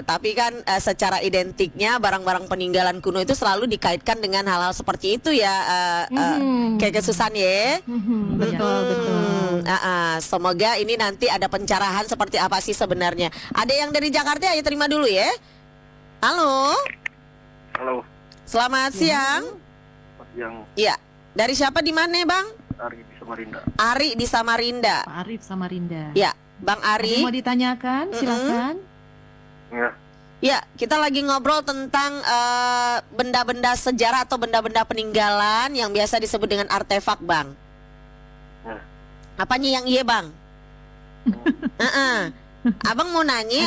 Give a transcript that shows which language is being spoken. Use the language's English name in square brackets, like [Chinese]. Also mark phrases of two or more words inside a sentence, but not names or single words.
[Indonesian] Tapi kan secara identiknya barang-barang peninggalan kuno itu selalu dikaitkan dengan hal-hal seperti itu ya, kayak Susan ya. Betul. Semoga ini nanti ada pencerahan seperti apa sih sebenarnya. Ada yang dari Jakarta, ayo terima dulu ya. Halo. Halo. Selamat siang. Yang Iya. Dari siapa di mana, Bang? Ari di Samarinda. Ari di Samarinda. Pak Arif Samarinda. Ya, Bang Ari. Ada mau ditanyakan? Silakan. Ya. Ya, kita lagi ngobrol tentang benda-benda sejarah atau benda-benda peninggalan yang biasa disebut dengan artefak, Bang. Apanya yang iya, Bang? Abang mau nanya